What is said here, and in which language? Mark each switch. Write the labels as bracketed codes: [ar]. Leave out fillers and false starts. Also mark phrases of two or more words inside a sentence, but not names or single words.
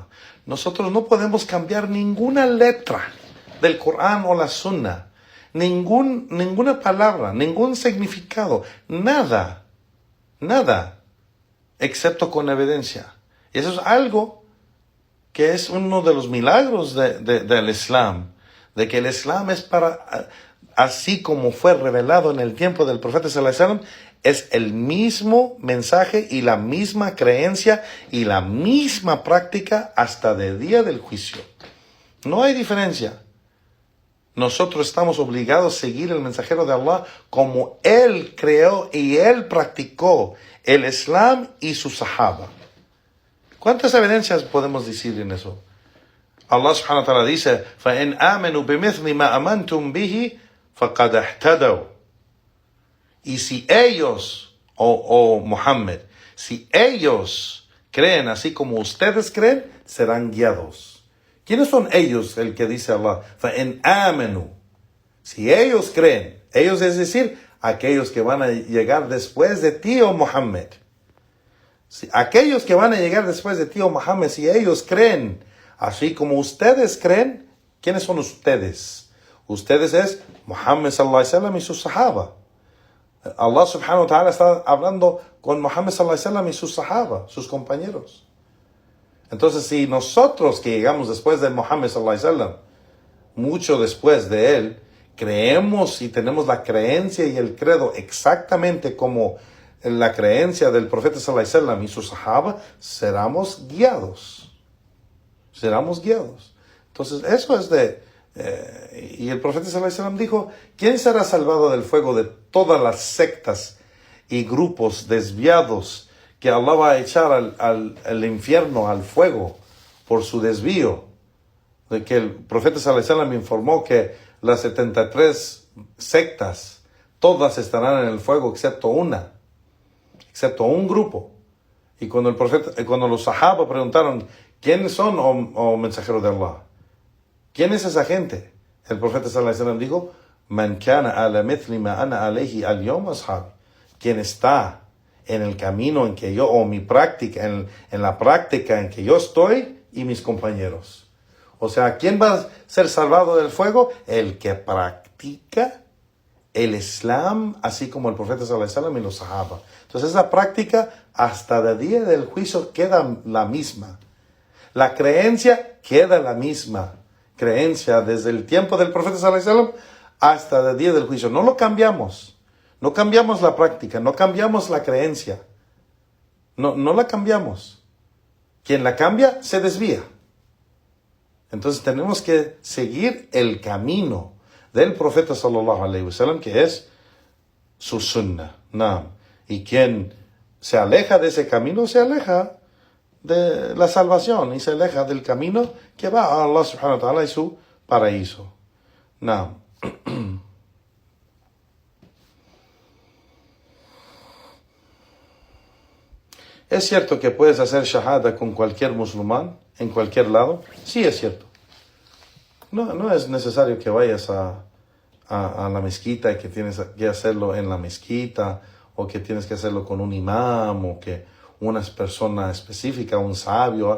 [es] Nosotros no podemos cambiar ninguna letra del Corán o la Sunna, ninguna palabra, ningún significado, nada, excepto con evidencia. Y eso es algo que es uno de los milagros del Islam, de que el Islam es así como fue revelado en el tiempo del profeta [ar] صلى الله عليه وسلم, [es] es el mismo mensaje y la misma creencia y la misma práctica hasta el día del juicio. No hay diferencia. Nosotros estamos obligados a seguir el mensajero de Allah como él creó y él practicó el Islam y su Sahaba. ¿Cuántas evidencias podemos decir en eso? Allah [ar] سبحانه وتعالى [es] dice, [ar] فَإِنْ آمَنُوا بِمِثْلِ مَا أَمَنْتُمْ بِهِ فَقَدْ اهْتَدَوْا. [es] Y si ellos, Muhammad, si ellos creen así como ustedes creen, serán guiados. ¿Quiénes son ellos? El que dice Allah, [ar] فَإِنْ آمَنُوا. [es] Si ellos creen, ellos es decir, aquellos que van a llegar después de ti, Muhammad. Si aquellos que van a llegar después de ti, Muhammad, si ellos creen así como ustedes creen, ¿quiénes son ustedes? Ustedes es Muhammad [ar] صلى الله عليه وسلم [es] y sus sahaba. Allah [ar] سبحانه وتعالى [es] está hablando con Muhammad [ar] صلى الله عليه وسلم [es] y sus sahaba, sus compañeros. Entonces, si nosotros que llegamos después de Muhammad [ar] صلى الله عليه وسلم, [es] mucho después de él, creemos y tenemos la creencia y el credo exactamente como la creencia del profeta [ar] صلى الله عليه وسلم [es] y sus sahaba, seremos guiados. Seremos guiados. Entonces, eso es y el profeta [ar] صلى الله عليه وسلم [es] dijo, ¿quién será salvado del fuego de todas las sectas y grupos desviados que Allah va a echar al infierno, al fuego, por su desvío? De que el profeta [ar] صلى الله عليه وسلم [es] informó que las 73 sectas, todas estarán en el fuego excepto un grupo. Y cuando los sahaba preguntaron, ¿quiénes son, oh mensajero de Allah? ¿Quién es esa gente? El profeta [ar] صلى الله عليه وسلم [es] dijo, [ar] من كان على مثل ما أنا عليه اليوم أصحابي. [es] Quien está en el camino en que yo, o mi práctica, en la práctica en que yo estoy y mis compañeros. O sea, ¿quién va a ser salvado del fuego? El que practica el Islam, así como el profeta [ar] صلى الله عليه وسلم [es] y los sahaba. Entonces esa práctica hasta el día del juicio queda la misma. La creencia queda la misma. Creencia desde el tiempo del profeta [ar] صلى الله عليه وسلم [es] hasta el día del juicio. No lo cambiamos. No cambiamos la práctica. No cambiamos la creencia. No la cambiamos. Quien la cambia se desvía. Entonces tenemos que seguir el camino del profeta [ar] صلى الله عليه وسلم, [es] que es su sunnah. Y quien se aleja de ese camino, se aleja de la salvación y se aleja del camino que va a Allah [ar] سبحانه وتعالى [es] y su paraíso. ¿Es cierto que puedes hacer shahada con cualquier musulmán en cualquier lado? Sí, es cierto. No es necesario que vayas a la mezquita y que tienes que hacerlo en la mezquita, o que tienes que hacerlo con un imam, o que una persona específica, un sabio.